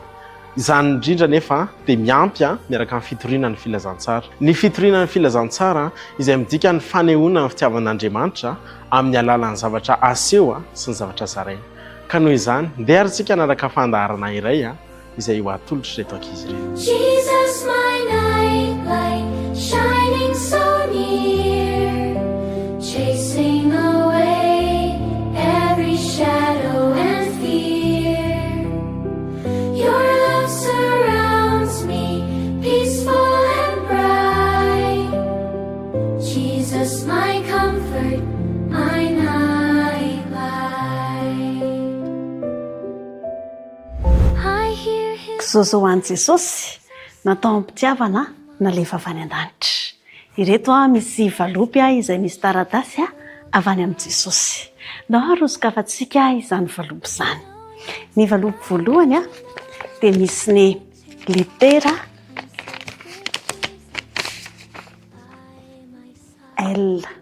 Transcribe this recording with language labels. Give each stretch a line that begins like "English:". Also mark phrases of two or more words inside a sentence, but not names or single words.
Malagasy: Izany indrindra nefa dia miampy miaraka amin'ny fitoriana ny filazantsara. Ny fitoriana ny filazantsara izay midika ny fanehoana ny fitiavan'Andriamanitra amin'ny alalan'ny zavatra aseho sy ny zavatra zaraina. Ka noho izany, ndeha arintsika nanaraka fandaharana iray izay ho atolotra reto ankizy ireo.
English: Jesus, my nightlight, shining so near, chasing away every shadow and fear. Your love surrounds me, peaceful and bright. Jesus, my comfort, my nightlight. I hear his
Malagasy: Kisoso ho an'i Jesosy natao ampitiavana nalefa avy any an-danitra. Ireto misy valopy izay misy taratasy avy any amin'i Jesosy. Ndao arosokafantsika izany valopy izany. Ny valopy voalohany dia misy ny litera L.